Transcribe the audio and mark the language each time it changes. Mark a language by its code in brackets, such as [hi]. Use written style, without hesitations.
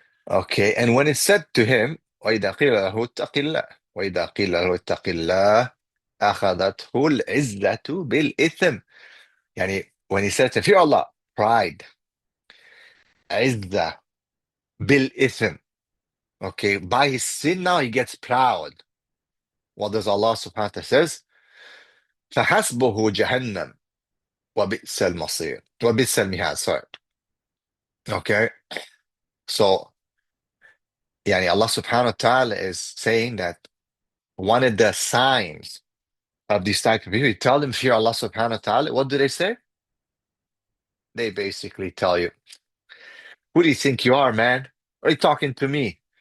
[en] Okay, and when it's said to him, [ar] وَإِذَا قِيلَ لَهُ اتَّقِ اللَّهِ وَإِذَا قِيلَ لَهُ اتَّقِ اللَّهِ أَخَذَتْهُ الْعِزَّةُ بِالْإِثْمِ. [en] Yani when he said to fear Allah, pride, [ar] عزة, بالإثم. [en] Okay, by his sin now he gets proud. What does Allah subhanahu wa ta'ala says? [ar] فحسبه جهنم وبئس المصير وبئس المهاد. [en] Sorry. Okay, so yani Allah subhanahu wa ta'ala is saying that one of the signs of these type of people, you tell them fear Allah subhanahu wa ta'ala. What do they say? They basically tell you, who do you think you are, man? Are you talking to me?